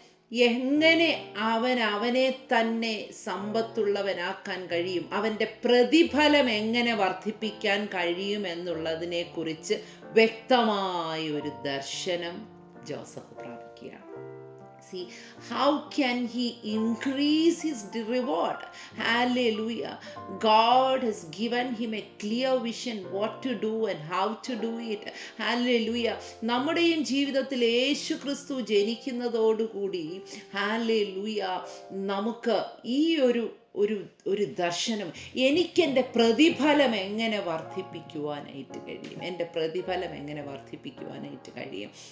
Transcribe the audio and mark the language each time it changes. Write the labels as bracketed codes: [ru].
[ml] എങ്ങനെ അവനെ തന്നെ സമ്പത്തുള്ളവനാക്കാൻ കഴിയും, അവൻ്റെ പ്രതിഫലം എങ്ങനെ വർദ്ധിപ്പിക്കാൻ കഴിയും എന്നുള്ളതിനെ കുറിച്ച് വ്യക്തമായ ഒരു ദർശനം Joseph പ്രാപിക്കുകയാണ്. [en] See, how can he increase his reward? Hallelujah. God has given him a clear vision what to do and how to do it. Hallelujah. [ml] നമ്മുടെയും ജീവിതത്തിൽ യേശു ക്രിസ്തു ജനിക്കുന്നതോടുകൂടി hallelujah നമുക്ക് ഈ ഒരു ദർശനം, എനിക്കെൻ്റെ പ്രതിഫലം എങ്ങനെ വർദ്ധിപ്പിക്കുവാനായിട്ട് കഴിയും, എൻ്റെ പ്രതിഫലം എങ്ങനെ വർദ്ധിപ്പിക്കുവാനായിട്ട് കഴിയും.